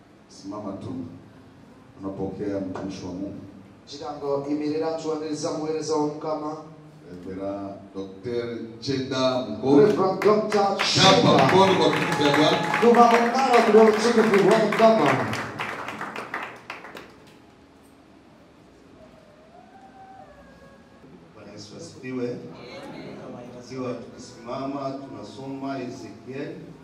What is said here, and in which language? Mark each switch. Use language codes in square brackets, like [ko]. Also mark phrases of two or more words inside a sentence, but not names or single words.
[sw] Simama tu. Unapokea mtumishi wa Mungu. [nyn] Chirango imirira nchwaniriza muhereza wa Mukama. [sw] Reverend Dr. Cheda Mkoro. Reverend Dr. Chapa Mkoro kwa kutukia Bwana. Tunaungana kwa utukufu wa Mukama. Bwana Yesu asifiwe. Kama tukisimama tunasoma Ezekiel.